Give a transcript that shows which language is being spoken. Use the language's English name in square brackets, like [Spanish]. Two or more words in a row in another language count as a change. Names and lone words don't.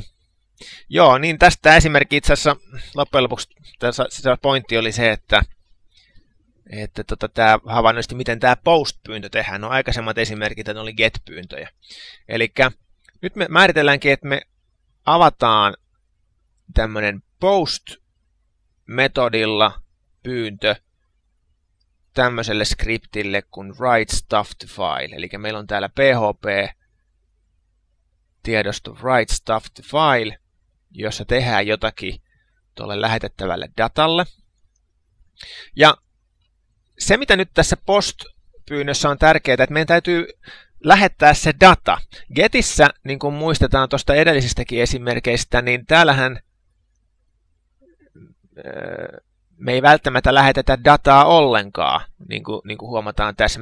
[Finnish] Joo, niin tästä esimerkki itse asiassa loppujen lopuksi se pointti oli se, että tämä havainnollisesti, miten tämä post-pyyntö tehdään. No aikaisemmat esimerkit ne oli get-pyyntöjä. Eli nyt me määritelläänkin, että me avataan tämmöinen post-metodilla pyyntö tämmöiselle skriptille kuin [English] write stuff to file. [Finnish] Eli meillä on täällä PHP-tiedosto [English] write stuff to file, [Finnish] jossa tehdään jotakin tuolle lähetettävälle datalle. Ja se, mitä nyt tässä post-pyynnössä on tärkeää, että meidän täytyy lähettää se data. Getissä, niin kuin muistetaan tuosta edellisistäkin esimerkkeistä, niin täällähän me ei välttämättä lähetetä dataa ollenkaan, niin kuin huomataan tässä.